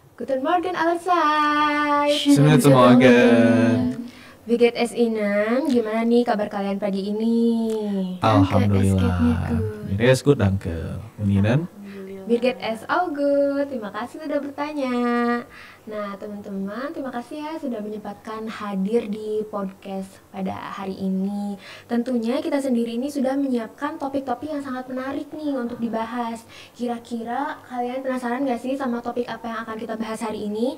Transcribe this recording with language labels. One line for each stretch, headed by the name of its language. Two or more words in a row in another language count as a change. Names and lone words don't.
German: Guten Morgen allerseits. Schönen guten Morgen. Wie geht es Ihnen?
Indonesian: Gimana nih kabar kalian pagi ini? Alhamdulillah.
German: Mir ist gut, danke. Und Ihnen? Mir geht es auch gut.
Indonesian: Terima kasih sudah bertanya. Nah, teman-teman, terima kasih ya sudah menyempatkan hadir di podcast pada hari ini. Tentunya kita sendiri ini sudah menyiapkan topik-topik yang sangat menarik nih untuk dibahas. Kira-kira kalian penasaran gak sih sama topik apa yang akan kita bahas hari ini?